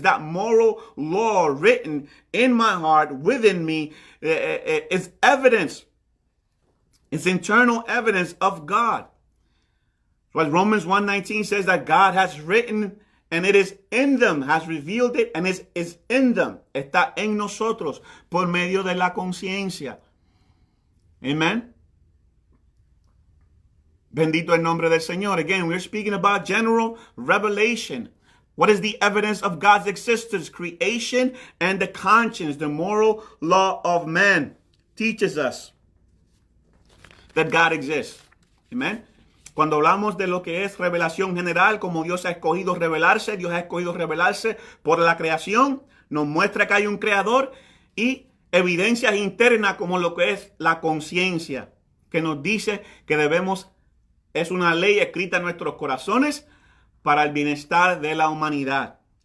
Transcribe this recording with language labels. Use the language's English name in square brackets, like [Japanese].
[English] That moral law written in my heart, within me, is evidence. It's internal evidence of God. So as Romans 1:19 says that God has written and it is in them, has revealed it, and is in them. [Spanish] Está en nosotros por medio de la conciencia. Amen. Bendito el nombre del Señor. [English] Again, we're speaking about general revelation. What is the evidence of God's existence? Creation and the conscience, the moral law of man, teaches us that God exists. Amen. [Spanish] Cuando hablamos de lo que es revelación general, como Dios ha escogido revelarse, Dios ha escogido revelarse por la creación, nos muestra que hay un creador y evidencias internas como lo que es la conciencia, que nos dice que es una ley escrita en nuestros corazones para el bienestar de la humanidad,